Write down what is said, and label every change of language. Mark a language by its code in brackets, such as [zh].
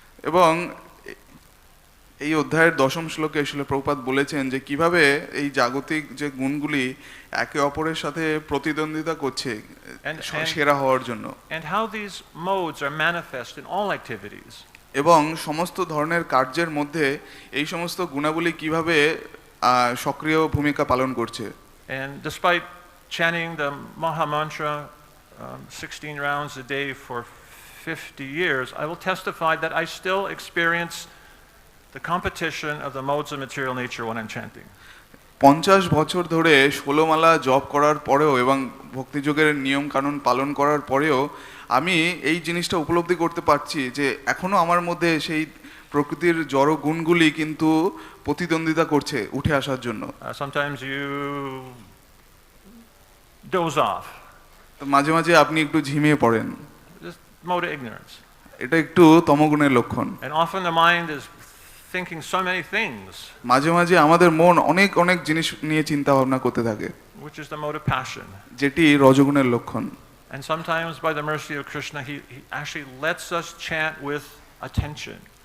[bn] এবং এই অধ্যায়ের 10ম শ্লোকে শিল প্রভুপাদ বলেছেন যে কিভাবে এই জাগতিক যে গুণগুলি একে অপরের সাথে প্রতিদ্বন্দ্বিতা করছে সেরা হওয়ার জন্য। [en] And how these modes are manifest in all activities. [bn] এবং সমস্ত ধরনের কার্যের মধ্যে এই সমস্ত গুণাবলী কিভাবে সক্রিয় ভূমিকা পালন করছে। [en] And despite chanting the Maha Mantra 16 rounds a day for 50 years, I will testify that I still experience the competition of the modes of material nature when I'm chanting. [bn] 50 বছর ধরে 16 মালা জপ করার পরেও এবং ভক্তিযোগের নিয়ম কানুন পালন করার পরেও আমি এই জিনিসটা উপলব্ধি করতে পারছি যে এখনো আমার মধ্যে সেই প্রকৃতির জড় গুণগুলি কিন্তু প্রতিদ্বন্দ্বিতা করছে উঠে আসার জন্য। [en] Sometimes you doze off. [bn] তো মাঝে মাঝে আপনি একটু ঝিমিয়ে পড়েন। [en] Just mode of ignorance. [bn] এটা একটু তমগুণের লক্ষণ। [en] And often the mind is thinking so many things. [bn] মাঝে মাঝে আমাদের মন অনেক অনেক জিনিস নিয়ে চিন্তা ভাবনা করতে থাকে, [en] which is the mode of passion. [bn] যেটি রজগুণের লক্ষণ। [en] And sometimes by the mercy of Krishna he actually lets us chant with attention.